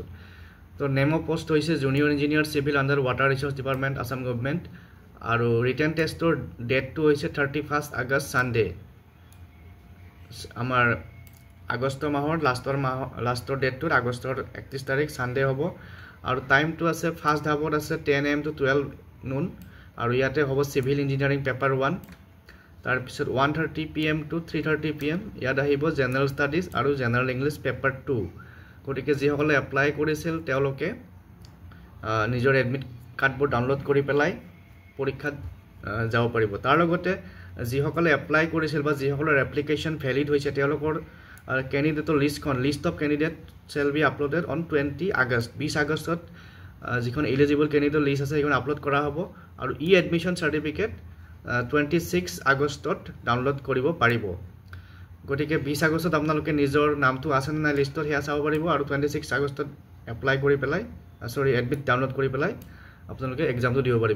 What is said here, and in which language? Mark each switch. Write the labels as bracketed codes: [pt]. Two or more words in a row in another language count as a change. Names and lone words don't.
[as] তো [en] name of post [as] হৈছে [en] junior engineer civil under water resource department [as] আসাম গভৰ্নমেন্ট আৰু [en] written test's date [as] হৈছে 31 আগষ্ট সানডে। আমাৰ আগষ্ট মাহৰ লাষ্টৰ ডেটটো আগষ্টৰ 31 তাৰিখ সানডে হ'ব আৰু টাইমটো আছে [en] first half [as] আছে [en] 10 AM to 12 noon [as] আৰু ইয়াতে হ'ব [en] civil engineering paper 1 [as] তাৰ পিছত [en] 1:30 PM to 3:30 PM [as] ইয়াত আহিব [en] general studies and general English paper 2. [as] গতিকে যিসকলে এপ্লাই কৰিছিল তেওঁলোকে নিজৰ এডমিট কাৰ্ডবোৰ ডাউনলোড কৰি পেলাই পৰীক্ষাত যাব পাৰিব। তাৰ লগতে যিসকলে এপ্লাই কৰিছিল বা যিসকলৰ এপ্লিকেশন ভ্যালিড হৈছে তেওঁলোকৰ ক্যান্ডিডেটৰ [en] list of candidate shall be uploaded on [as] 20 আগষ্ট 20 আগষ্টত যিখন [en] eligible candidate list [as] আছে সেইখন আপলোড কৰা হ'ব আৰু [en] e admission certificate [as] 26 আগষ্টত ডাউনলোড কৰিব পাৰিব। গতিকে 20 আগষ্টত আপোনালোকে নিজৰ নামটো আছে না লিষ্টত হেয়া চাব পাৰিব আৰু 26 আগষ্টত এপ্লাই কৰি পেলাই এডমিট ডাউনলোড কৰি পেলাই আপোনালোকে এক্সামটো দিব পাৰিব।